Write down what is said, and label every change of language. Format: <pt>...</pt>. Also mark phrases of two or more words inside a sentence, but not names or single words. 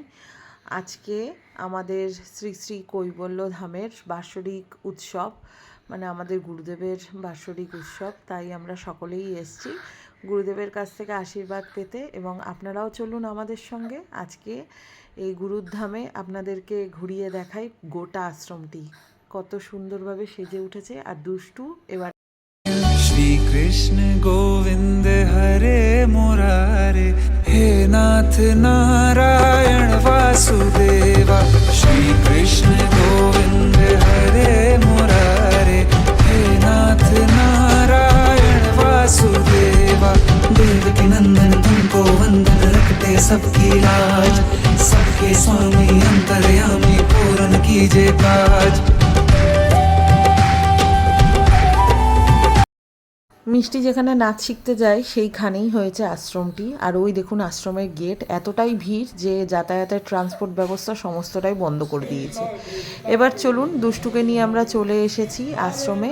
<bn>আজকে আমাদের শ্রী শ্রী কৈবল্য ধামের বাৎসরিক উৎসব, মানে আমাদের গুরুদেবের বাৎসরিক উৎসব, তাই আমরা সকলেই এসেছি গুরুদেবের কাছ থেকে আশীর্বাদ পেতে। এবং আপনারাও চলুন আমাদের সঙ্গে আজকে এই গুরুর ধামে, আপনাদেরকে ঘুরিয়ে দেখাই গোটা আশ্রমটি কত সুন্দরভাবে সেজে উঠেছে। আর দুষ্টু এবার</bn> <hi>श्री कृष्ण गोविंद हरे मुरारे, हे नाथ नारायण वासुदेवा। श्री कृष्ण गोविंद हरे मुरारे, हे नाथ नारायण वासुदेवा। देवकी नंदन तुमको वंदन, रखते सबकी लाज, सबके स्वामी अंतर्यामी पूर्ण कीजे काज।</hi> <bn>মিষ্টি যেখানে নাচ শিখতে যায় সেইখানেই হয়েছে আশ্রমটি। আর ওই দেখুন আশ্রমের গেট, এতটাই ভিড় যে যাতায়াতের ট্রান্সপোর্ট ব্যবস্থা সমস্তটাই বন্ধ করে দিয়েছে। এবার চলুন, দুষ্টুকে নিয়ে আমরা চলে এসেছি আশ্রমে।</bn>